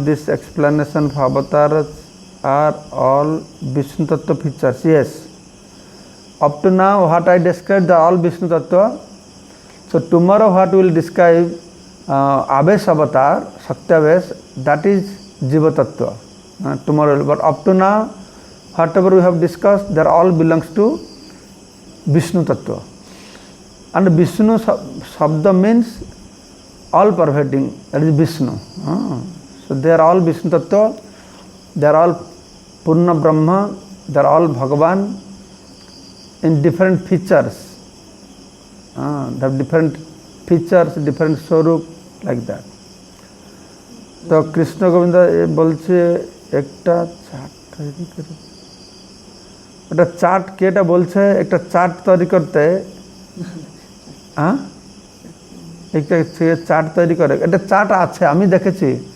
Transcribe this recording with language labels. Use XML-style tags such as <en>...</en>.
<en>This explanation for avatar are all Vishnu Tattva features. Yes, up to now what I described the all Vishnu Tattva. So tomorrow what we will describe Avesh avatar, Satyavesh, that is Jiva Tattva. Tomorrow, but up to now whatever we have discussed, that all belongs to Vishnu Tattva. And Vishnu Shabda means all pervading, that is Vishnu. So they are all Vishnu Tattva, they are all Purna Brahma, they are all Bhagavan in different features. They have different features, different swarup, like that.</en> <bn>তো কৃষ্ণ গোবিন্দ বলছে একটা chart তৈরি করে, একটা chart কেটা বলছে একটা chart তৈরি করতে, একটা চার্ট তৈরি করে, একটা চার্ট আছে আমি দেখেছি।</bn>